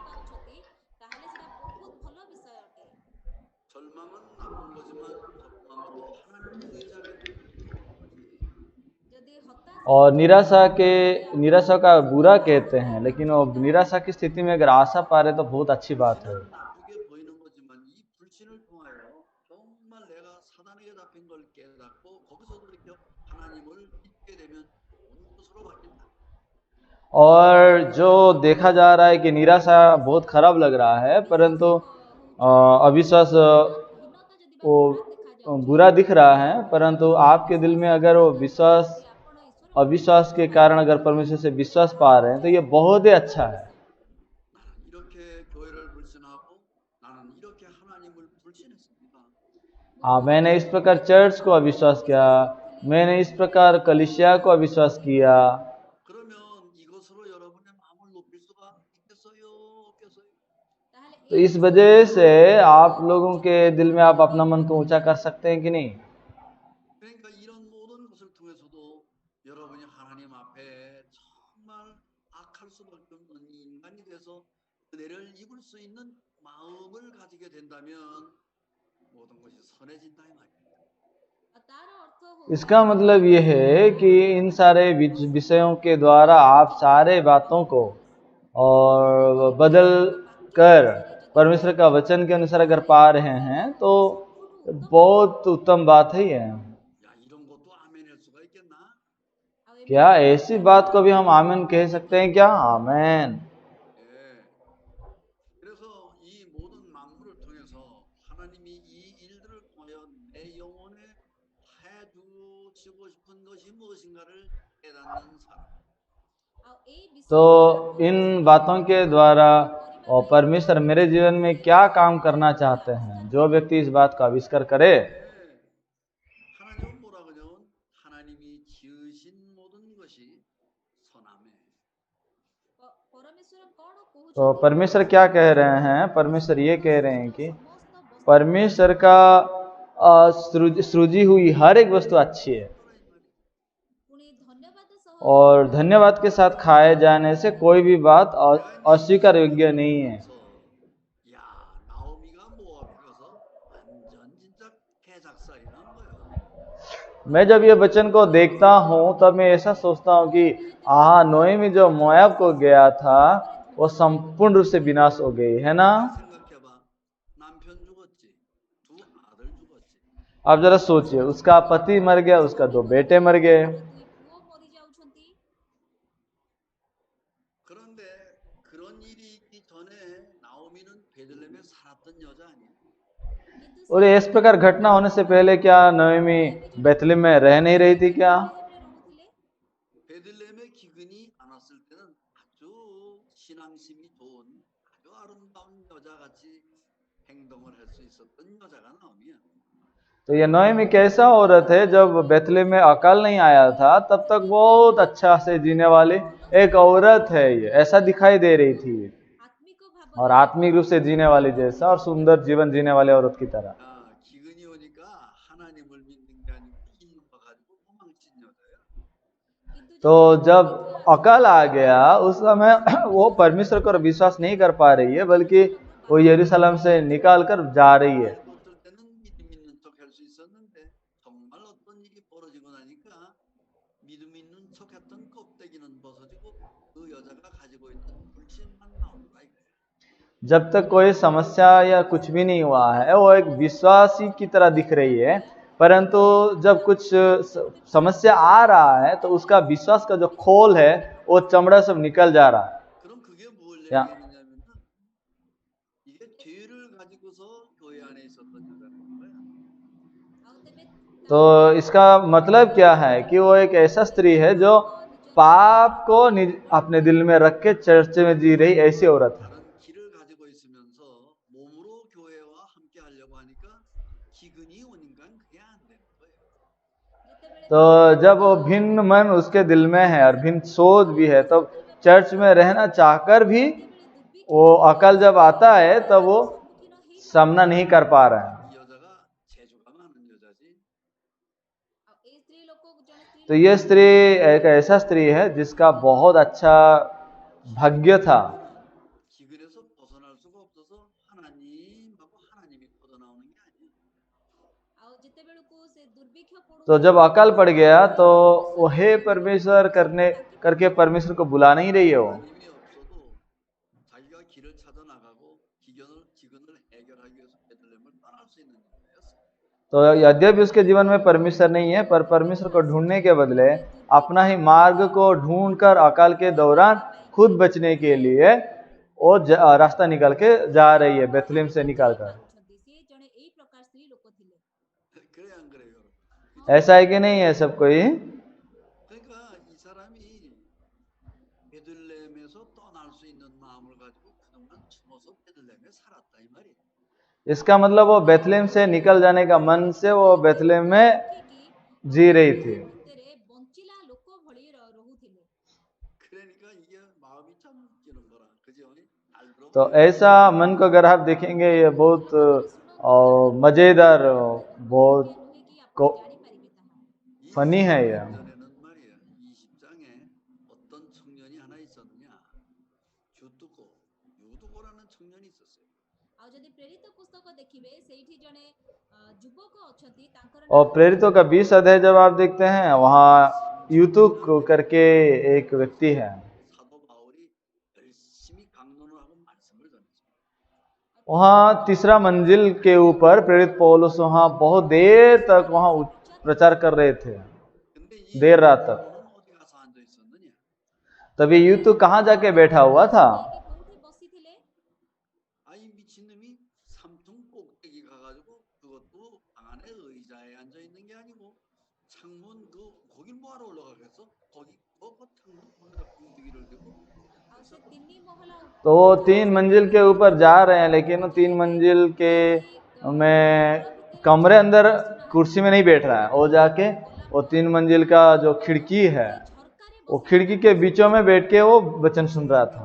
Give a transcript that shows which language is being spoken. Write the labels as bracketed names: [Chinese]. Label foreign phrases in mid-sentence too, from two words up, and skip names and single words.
[Hindi] और निराशा का बुरा कहते हैं, लेकिन वो निराशा की स्थिति में अगर आशा पा रहे तो बहुत अच्छी बात है। [Korean] 사단에게 잡힌 걸 깨닫고 거기서도 이렇게 하나님을 믿게 되면 모든 것으로 바뀐다. [Hindi] और जो देखा जा रहा है कि निराशा बहुत खराब लग रहा है, परंतु अविश्वास वो बुरा दिख रहा है, परंतु आपके दिल में अगर वो विश्वास अविश्वास के कारण अगर परमेश्वर से विश्वास पा रहे हैं तो ये बहुत ही अच्छा है। [Korean] 나는 이렇게 교회를 불신하고 나는 이렇게 하나님을 불신했습니다. [Hindi] मैंने इस प्रकार चर्च को अविश्वास किया, मैंने इस प्रकार कलीसिया को अविश्वास किया। [Korean] 그러면 이것으로 여러분의 마음을 높일 수가 있겠어요? 없겠어요? [Hindi] तो इस वजह से आप लोगों के दिल में आप अपना मन को ऊंचा कर सकते हैं कि नहीं? [Korean] 그러니까 이런 모든 것을 통해서도 여러분이 하나님 앞에 정말 악할 수밖에 없는 인간이 돼서 은혜를 입을 수 있는 마음을 가지게 된다면 모든 것이 선해진다 이 말이에요. [Hindi] इसका मतलब ये है कि इन सारे विषयों के द्वारा आप सारे बातों को और बदल कर परमेश्वर का वचन के अनुसार अगर पा रहे हैं तो बहुत उत्तम बात है ये। [Korean] 야, 이런 것도 아멘할 수가 있겠나? [Hindi] क्या ऐसी बात को भी हम आमीन कह सकते हैं क्या? आमीन। [Korean] 예. 그래서 이 모든 만물을 통해서 하나님이 이 일들을 통하여 내 영혼에 해주시고 싶은 것이 무엇인가를 깨닫는 사람. [Hindi] तो इन बातों के द्वारा और परमेश्वर मेरे जीवन में क्या काम करना चाहते हैं, जो व्यक्ति इस बात का आविष्कार करे, [Korean] 하나님은 뭐라 그러냐면 하나님이 지으신 모든 것이 선하매. [Hindi] तो परमेश्वर क्या कह रहे हैं? परमेश्वर ये कह रहे हैं कि परमेश्वर का सृजी हुई हर एक वस्तु अच्छी है और धन्यवाद के साथ खाए जाने से कोई भी बात अस्वीकार योग्य नहीं है। [Korean] 야, 나오미가 모압에 가서 완전 진짜 개작사 이런 거예요. [Hindi] मैं जब ये वचन को देखता हूँ तब मैं ऐसा सोचता हूँ कि नोएमी जो मोआब को गया था वो संपूर्ण रूप से विनाश हो गई है ना। [Korean] 생각해봐. 남편 죽었지. 두 아들 죽었지. [Hindi] आप जरा सोचिए, उसका पति मर गया, उसका 2 बेटे मर गए। [Korean] 그런데 그런 일이 있기 전에 나오미는 베들레헴에 살았던 여자 아니야? [Hindi] और इस प्रकार घटना होने से पहले क्या नोएमी बेथलेहम में रह नहीं रही थी क्या? [Korean] 베들레헴에 기근이 안 왔을 때는 아주 신앙심이 좋은 아주 아름다운 여자같이 행동을 할 수 있었던 여자가 나오미야. [Hindi] तो ये नोएमी कैसा औरत है? जब बेथलेहम में अकाल नहीं आया था तब तक बहुत अच्छा से जीने वाली एक औरत है, ये ऐसा दिखाई दे रही थी और आत्मिक रूप से जीने वाली जैसा और सुंदर जीवन जीने वाले औरत की तरह। [Korean] 기근이 오니까 하나님을 믿는 게 아니고 있는 거 가지고 도망친 여자야. [Hindi] तो जब अकाल आ गया उस समय वो परमेश्वर को विश्वास नहीं कर पा रही है, बल्कि वो यरूशलेम से निकाल कर जा रही है। [Korean] 없을 때는 믿음 있는 척 할 수 있었는데 정말 어떤 일이 벌어지고 나니까 믿음 있는 척했던 껍데기는 벗어지고 그 여자가 가지고 있던 불신만 나오더라 이거야. [Hindi] जब तक कोई समस्या या कुछ भी नहीं हुआ है वो एक विश्वासी की तरह दिख रही है, परंतु जब कुछ समस्या आ रहा है तो उसका विश्वास का जो खोल है वो चमड़ा सब निकल जा रहा है। [Korean] 그럼 그게 뭘 얘기하느냐면은 이게 죄를 가지고서 교회 안에 있었던 여자라는 거야. [Hindi] तो इसका मतलब क्या है कि वो एक ऐसा स्त्री है जो पाप को अपने दिल में रख के चर्च में जी रही ऐसी औरत है। [Korean] 다른 길을 가지고 있으면서 몸으로 교회와 함께 하려고 하니까 기근이 오니까 그게 안 되는 거예요. [Hindi] तो जब वो भिन्न मन उसके दिल में है और भिन्न सोच भी है तो चर्च में रहना चाहकर भी वो अकल जब आता है तब वो सामना नहीं कर पा रहा है। [Korean] 이 여자가 재주가 많은 여자지. [Hindi] तो ये स्त्री एक ऐसा स्त्री है जिसका बहुत अच्छा भाग्य था। [Korean] 기근에서 벗어날 수가 없어서 하나님하고 하나님이 걷어나오는 게 아니야. [Hindi] तो जब अकाल पड़ गया तो वो हे परमेश्वर करके परमेश्वर को बुला नहीं रही है वो। [Korean] 하나님이 없어도 자기가 길을 찾아 나가고 기근을 해결하기 위해서 베들레헴을 떠날 수 있는 여자였어. [Hindi] तो यद्यपि उसके जीवन में परमेश्वर नहीं है, पर परमेश्वर को ढूंढने के बदले अपना ही मार्ग को ढूंढकर अकाल के दौरान खुद बचने के लिए वो रास्ता निकाल के जा रही है, बेथलेम से निकाल कर। [Korean] 그래 안 그래요, 여러분? [Hindi] ऐसा है कि नहीं है सब कोई? [Korean] 그러니까 이 사람이 베들레헴에서 떠날 수 있는 마음을 가지고 그동안 숨어서 베들레헴에 살았다 이 말이에요. [Hindi] इसका मतलब वो बेथलेम से निकल जाने का मन से वो बेथलेम में जी रही थी। [Korean] 그러니까 이게 마음이 참 웃기는 거라, 그죠? [Hindi] तो ऐसा मन को अगर आप देखेंगे, ये बहुत मजेदार, बहुत फनी है ये। [Korean] 전에는 말이야, 20장에 어떤 청년이 하나 있었느냐, 주뚜고 유두고라는 청년이 있었어요. [Hindi] और प्रेरितों का 20 अध्याय जब आप देखते हैं, वहाँ यूतुक करके एक व्यक्ति है। [Korean] 사도 바울이 열심히 강론을 하고 말씀을 전했습니다. [Hindi] वहाँ तीसरा मंजिल के ऊपर प्रेरित पौलुस वहाँ बहुत देर तक वहाँ प्रचार कर रहे थे, [Korean] 근데 이 [Hindi] देर रात तक। [Korean] 유두고는 어디 가서 앉아 있었느냐? [Hindi] तभी यूतुक कहाँ जाके बैठा हुआ था? [Korean] 아이 미친놈이 삼층 꼭대기 가가지고 그것도 방 안에 의자에 앉아 있는 게 아니고 창문 거길 뭐하러 올라가겠어? 거기 창문 거기다 꼭대기를 대고. [Hindi] तो वो 3 मंजिल के ऊपर जा रहे हैं, लेकिन वो 3 मंजिल के में कमरे अंदर कुर्सी में नहीं बैठ रहा है। वो जाके वो 3 मंजिल का जो खिड़की है, वो खिड़की के बीचों में बैठ के वो वचन सुन रहा था।